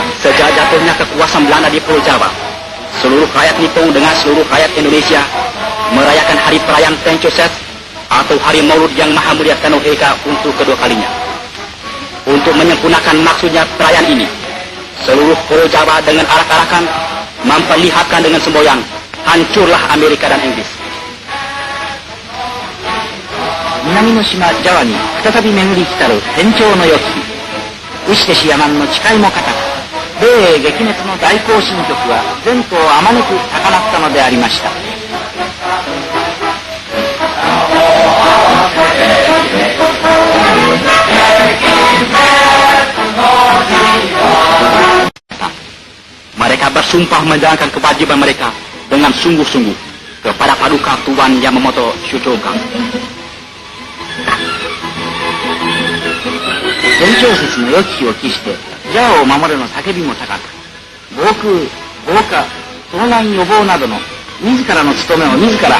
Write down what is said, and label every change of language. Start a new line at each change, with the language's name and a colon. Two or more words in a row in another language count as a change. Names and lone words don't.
Indonesian: Sejak jatuhnya kekuasaan Belanda di Pulau Jawa, seluruh rakyat Nippon dengan seluruh rakyat Indonesia merayakan hari perayaan Tenchoset atau hari Maulud Yang Maha Mulia Tenoheka untuk kedua kalinya. Untuk menyempurnakan maksudnya perayaan ini, seluruh Pulau Jawa dengan arak-arakan memperlihatkan dengan semboyan, hancurlah Amerika dan Inggris.
Japanese: 南の島ジャワに再び巡り来たる天朝の世紀、ウシテシヤマンの誓いも固く、米英撃滅の大行進曲は前途をあまねく高鳴ったのでありました。
Indonesian: Mereka bersumpah menjalankan kewajiban mereka dengan sungguh-sungguh kepada paduka Tuan Yamamoto Shutokan.
Japanese: 天朝節の良き日を期して、ジャワを守れの叫びも高く、防空、防火、盗難予防などの自らの務めを自ら